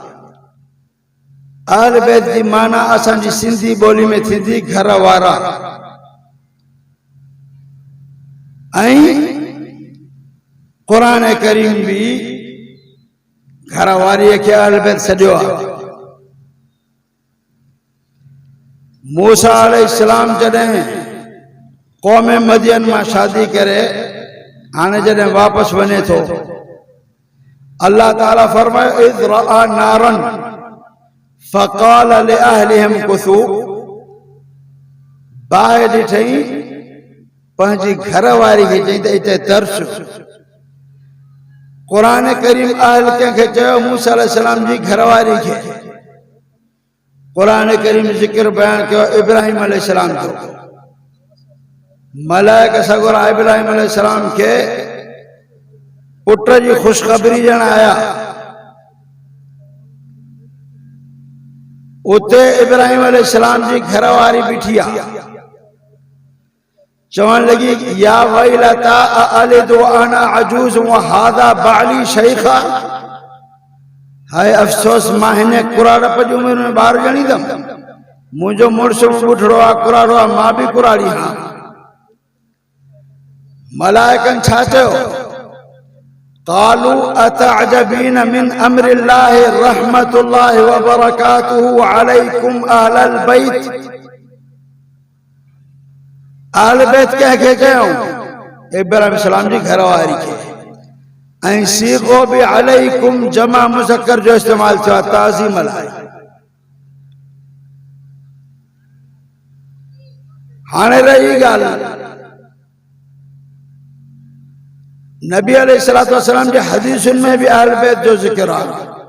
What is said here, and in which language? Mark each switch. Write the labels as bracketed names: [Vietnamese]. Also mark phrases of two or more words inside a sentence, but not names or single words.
[Arabic] أهل البيت [Sindhi] जी माना असांजी सिंधी ॿोली में थींदी घर वारा, ऐं क़ुरान करीम भी घर वारीअ खे अहल बैत सॾियो आहे। मूसा अलैहिस्सलाम जॾहिं क़ौम मदियन मां शादी करे हाणे जॾहिं वापसि वञे थो, अल्लाह ताला फरमायो [Arabic] إذ رأى نارا فقال لأهله امكثوا. [Sindhi] बाहि ॾिठई पंहिंजी घर वारी खे चई त हिते तरस। क़ुरान करीम अहल कंहिंखे चयो? मूसा अलैहिस्सलाम जी घर वारी खे। कुरान करीम जिक्र बयान किया इब्राहिम अलैहिस्सलाम जो। मलाइका सगोरा इब्राहिम अलैहिस्सलाम के पुत्र जी खुशखबरी ॾियण आया। उते इब्राहिम अलैहिस्सलाम जी घरवारी बीठी आहे, चवण लगी [Arabic] يا ويلتا أألد وأنا عجوز وهذا بعلي شيخا. [Sindhi] हाय अफसोस, मां हिन कुराड़प जी उमिरि में ॿार ॼणींदमि। मुंहिंजो मुड़ुस ॿुढड़ो आहे, कुराड़ो आहे, मां बि कुराड़ी आहियां। मलाइकनि छा चयो? [Arabic] قالوا أتعجبين من أمر الله رحمة الله وبركاته عليكم أهل البيت. أهل البيت [Sindhi] कंहिंखे चयूं? इब्राहिम अलैहिस्सलाम जी घरवारी खे। ऐं सीगो भी अलैकुम जमा मुज़क्कर जो इस्तेमाल थियो आहे ताज़ीम लाइ। हाणे रही ॻाल्हि नबी [Arabic] عليه الصلاة والسلام [Sindhi] जे हदीसुनि में भी [Arabic] أهل البيت [Sindhi] जो ज़िक्र आहे।